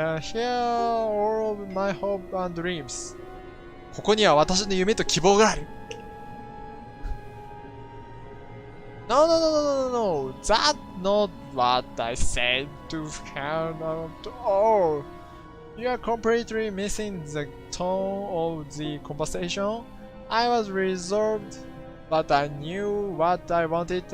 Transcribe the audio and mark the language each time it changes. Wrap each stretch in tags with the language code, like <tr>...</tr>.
<en>Here are all of my hope and dreams.</en> <ja>ここには私の夢と希望がある。</ja> <en>No. That's not what I said to count at all. You are completely missing the tone of the conversation. I was reserved, but I knew what I wanted.</en>